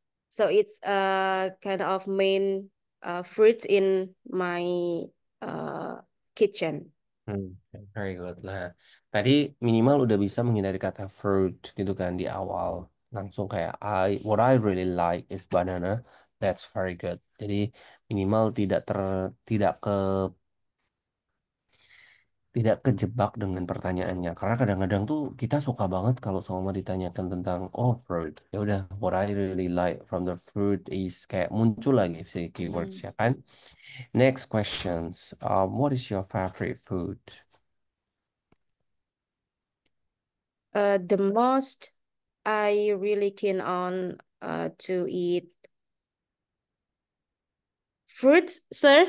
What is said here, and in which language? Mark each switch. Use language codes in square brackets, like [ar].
[en] So it's a kind of main fruit in my uh, kitchen. Okay, very good. [id] Nah, tadi minimal udah bisa menghindari kata fruit gitu kan di awal. Langsung kayak [en] what I really like is banana. That's very good. [id] Jadi minimal tidak kejebak dengan pertanyaannya. Karena kadang-kadang tuh kita suka banget kalau sama ditanyakan tentang oh fruit. Ya udah, [en] what I really like from the fruit is [id] kayak muncul lagi si [en] keywords Mm. [id] ya kan. [en] Next questions. What is your favorite food? The most I really keen on to eat fruits, sir.